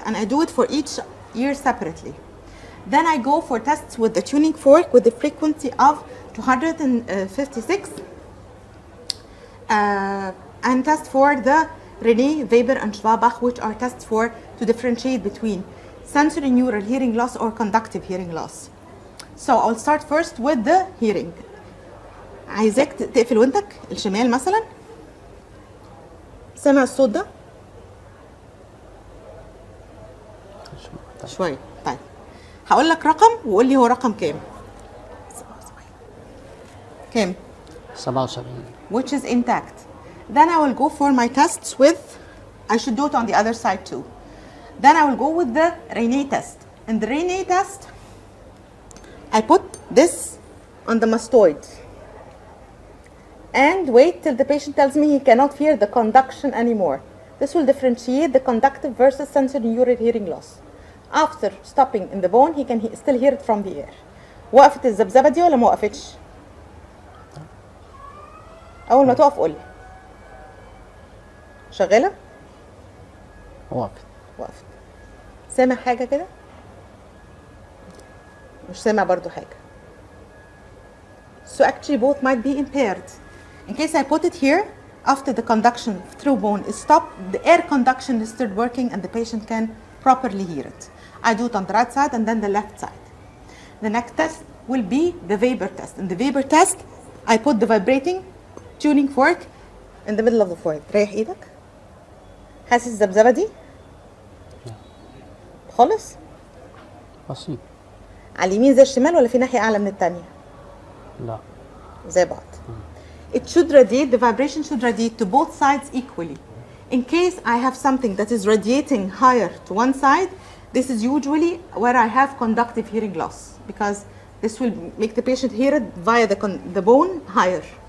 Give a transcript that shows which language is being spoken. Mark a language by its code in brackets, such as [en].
[en] And I do it for each ear separately. Then I go for tests with the tuning fork with the frequency of 256 and test for the Rene, Weber, and Schwabach, which are tests for to differentiate between sensory neural hearing loss or conductive hearing loss. So I'll start first with the hearing. [ar] عايزاك تقفل ودنك الشمال مثلا. سامع الصوت ده؟ شوية. طيب هقول لك رقم وقول لي هو رقم كام. كام؟ 77. [en] Which is intact. Then I will go for my tests with, I should do it on the other side too. Then I will go with the Rene test. In the Rene test, I put this on the mastoid and wait till the patient tells me he cannot hear the conduction anymore. This will differentiate the conductive versus sensory neural hearing loss. After stopping in the bone, he can still hear it from the air. [ar] وقفت الذبذبة دي ولا ما وقفتش؟ أول ما تقف قولي. شغالة؟ وقفت. وقفت. سامع حاجة كده؟ مش سامع برضو حاجة. [en] So actually both might be impaired. In case I put it here, after the conduction through bone is stopped, the air conduction is still working and the patient can properly hear it. I do it on the right side and then the left side. The next test will be the Weber test. In the Weber test, I put the vibrating tuning fork in the middle of the forehead. [ar] ريح ايدك. حاسس الذبذبة دي؟ خالص؟ بسيط. على اليمين زي الشمال ولا في ناحية أعلى من التانية؟ لا. زي بعض. [en] It should radiate, the vibration should radiate to both sides equally. In case I have something that is radiating higher to one side, this is usually where I have conductive hearing loss, because this will make the patient hear it via the bone higher.